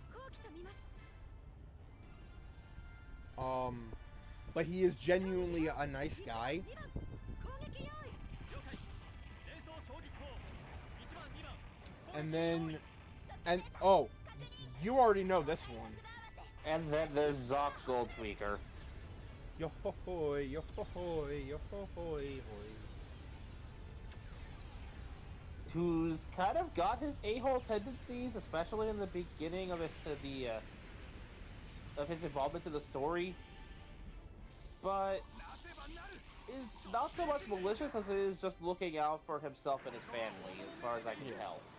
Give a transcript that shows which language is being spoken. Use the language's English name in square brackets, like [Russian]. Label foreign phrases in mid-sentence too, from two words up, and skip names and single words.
[English] But he is genuinely a nice guy. And oh, you already know this one. And then there's Zox Gold Tweaker. Yo ho hoy, yo ho hoy, yo ho hoy hoy. Who's kind of got his a-hole tendencies, especially in the beginning of of his involvement in the story, but is not so much malicious as it is just looking out for himself and his family, as far as I can tell.